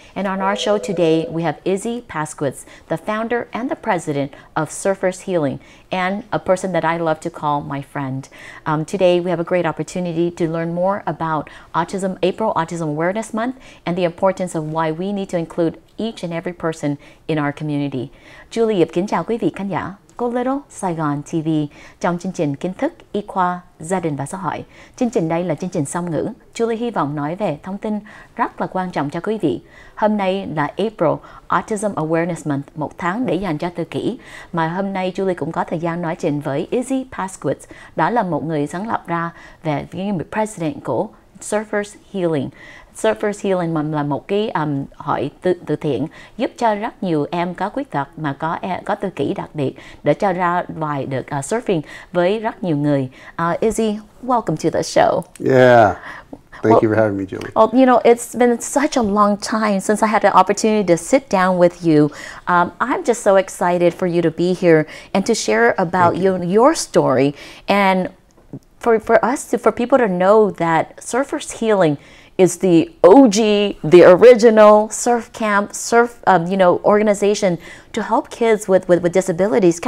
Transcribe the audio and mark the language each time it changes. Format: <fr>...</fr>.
<en>And on our show today, we have Izzy Paskowitz, the founder and the president of Surfers Healing, and a person that I love to call my friend. Today, we have a great opportunity to learn more about autism, April Autism Awareness Month, and the importance of why we need to include each and every person in our community.</en> <vi>Julie Yip kính chào quý vị khán giả của Little Saigon TV trong chương trình Kiến thức Y khoa, Gia đình và Xã hội. Chương trình đây là chương trình song ngữ. Julie hy vọng nói về thông tin rất là quan trọng cho quý vị. Hôm nay là April Autism Awareness Month, một tháng để dành cho tự kỷ. Mà hôm nay Julie cũng có thời gian nói chuyện với Izzy Paskowitz. Đó là một người sáng lập ra về president của Surfers Healing. Surfers Healing là một cái hội từ thiện giúp cho rất nhiều em có khuyết tật mà có tự kỷ đặc biệt để cho ra ngoài được surfing với rất nhiều người.</vi> <en>Izzy, welcome to the show. Yeah. Thank you for having me, Julie. Well, you know, it's been such a long time since I had the opportunity to sit down with you. I'm just so excited for you to be here and to share about your story and for people to know that Surfers Healing is the OG, the original surf camp, organization to help kids with disabilities.</en>